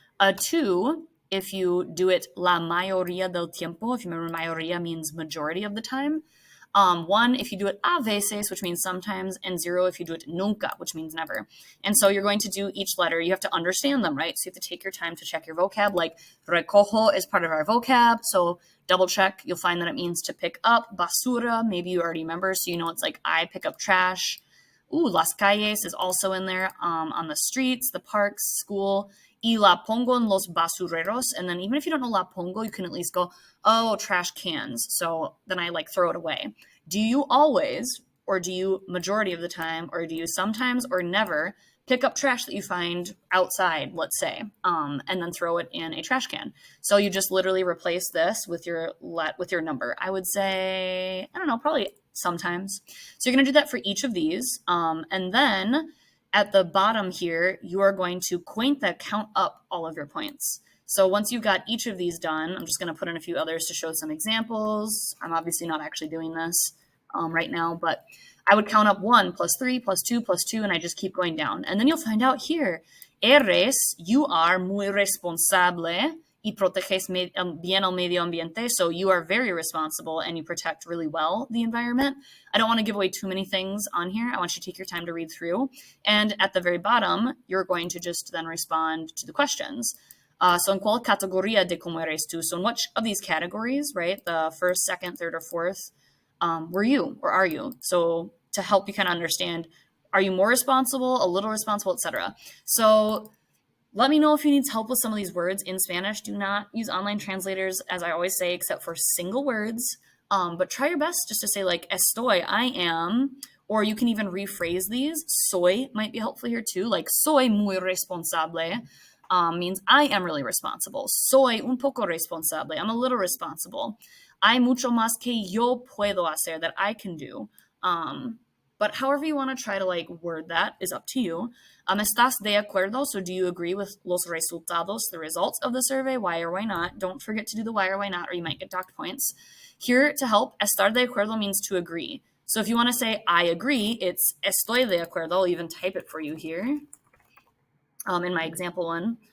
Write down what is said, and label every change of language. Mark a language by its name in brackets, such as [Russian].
[English] A 2 if you do it [Spanish] la mayoría del tiempo. [English] If you remember, mayoría means majority of the time. 1 if you do it [Spanish] a veces, [English] which means sometimes, and 0 if you do it nunca, which means never. And so you're going to do each letter. You have to understand them, right? So you have to take your time to check your vocab. Like recojo is part of our vocab, so double check. You'll find that it means to pick up. Basura, maybe you already remember, so you know it's like I pick up trash. [Spanish] Las calles [English] is also in there, on the streets, the parks, school. [Spanish] Y la pongo en los basureros. [English] And then even if you don't know [Spanish] la pongo, [English] you can at least go, oh, trash cans. So then I throw it away. Do you always, or do you majority of the time, or do you sometimes or never pick up trash that you find outside, let's say, and then throw it in a trash can? So you just literally replace this with your number. I would say, I don't know, probably sometimes. So you're going to do that for each of these. And then at the bottom here, you are going to cuenta, count up all of your points. So once you've got each of these done, I'm just going to put in a few others to show some examples. I'm obviously not actually doing this right now, but I would count up 1 plus 3 plus 2 plus 2, and I just keep going down. And then you'll find out here, eres, you are [Spanish] muy responsable y proteges bien el medio ambiente. [English] So you are very responsible and you protect really well the environment. I don't want to give away too many things on here. I want you to take your time to read through. And at the very bottom, you're going to just then respond to the questions. [Spanish] So en cuál categoría de cómo eres tú? [English] So in which of these categories, right, the first, second, third, or fourth, were you, or are you? So to help you kind of understand, are you more responsible, a little responsible, etc. So let me know if you need help with some of these words in Spanish. Do not use online translators, as I always say, except for single words. But try your best just to say estoy, I am, or you can even rephrase these. Soy might be helpful here too. Like [Spanish] soy muy responsable [English] means I am really responsible. [Spanish] Soy un poco responsable. [English] I'm a little responsible. [Spanish] Hay mucho más que yo puedo hacer, [English] that I can do. But however you want to try to word that is up to you. [Spanish] ¿Estás de acuerdo? [English] So do you agree with [Spanish] los resultados, [English] the results of the survey? Why or why not? Don't forget to do the why or why not, or you might get docked points. Here to help, [Spanish] estar de acuerdo [English] means to agree. So if you want to say I agree, it's [Spanish] estoy de acuerdo. [English] I'll even type it for you here in my example one.